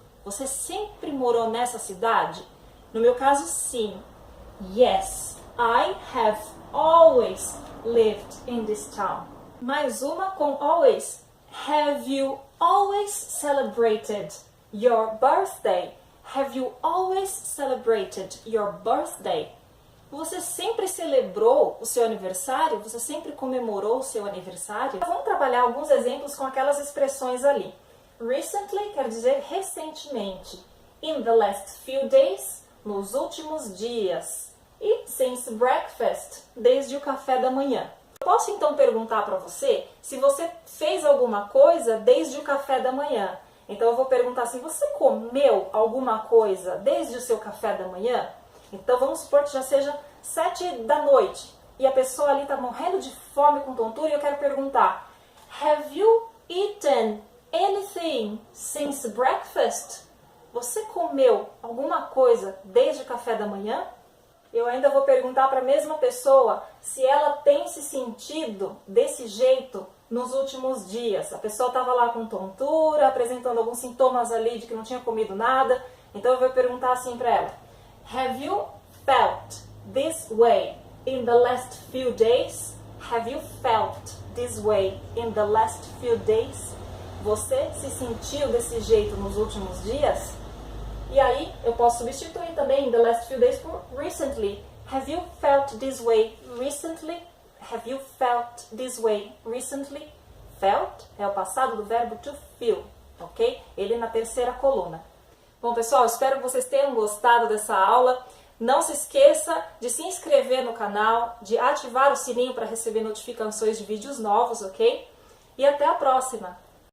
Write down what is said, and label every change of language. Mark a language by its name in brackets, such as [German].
[Portuguese] Você sempre morou nessa cidade? No meu caso, sim. [English] Yes, I have always lived in this town. [Portuguese] Mais uma com [English] always. Have you always celebrated your birthday? Have you always celebrated your birthday? [Portuguese] Você sempre celebrou o seu aniversário? Você sempre comemorou o seu aniversário? Vamos trabalhar alguns exemplos com aquelas expressões ali. Recently quer dizer recentemente. [English] In the last few days, [Portuguese] nos últimos dias. E since breakfast, desde o café da manhã. Eu posso então perguntar para você se você fez alguma coisa desde o café da manhã. Então eu vou perguntar assim, você comeu alguma coisa desde o seu café da manhã? Então vamos supor que já seja 7 da noite e a pessoa ali está morrendo de fome com tontura e eu quero perguntar, [English] have you eaten anything since breakfast? [Portuguese] Você comeu alguma coisa desde o café da manhã? Eu ainda vou perguntar para a mesma pessoa se ela tem se sentido desse jeito nos últimos dias. A pessoa estava lá com tontura, apresentando alguns sintomas ali de que não tinha comido nada. Então eu vou perguntar assim para ela. [English] Have you felt this way in the last few days? Have you felt this way in the last few days? [Portuguese] Você se sentiu desse jeito nos últimos dias? E aí, eu posso substituir também in the last few days por recently. [English] Have you felt this way recently? Have you felt this way recently? [Portuguese] Felt é o passado do verbo to feel, ok? Ele na terceira coluna. Bom, pessoal, espero que vocês tenham gostado dessa aula. Não se esqueça de se inscrever no canal, de ativar o sininho para receber notificações de vídeos novos, ok? E até a próxima!